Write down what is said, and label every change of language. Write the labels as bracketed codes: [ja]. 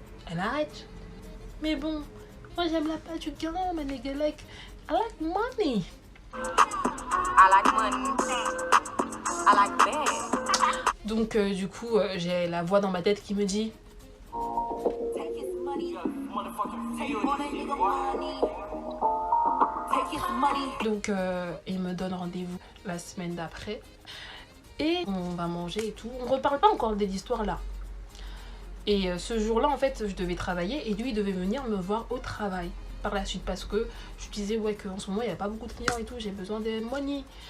[fr] elle arrête. Mais bon, moi j'aime la part du gain, [en] my nigga, like, I like money. I like money. I like bad. [fr] Donc du coup, j'ai la voix dans ma tête qui me dit [en] Take his money. Take all that nigga money. Take his money. [fr] donc il me donne rendez-vous la semaine d'après et on va manger et tout. On reparle pas encore des histoires là. Et ce jour-là, en fait, je devais travailler et lui, il devait venir me voir au travail par la suite parce que je disais ouais qu'en ce moment, il n'y a pas beaucoup de clients et tout, j'ai besoin de money.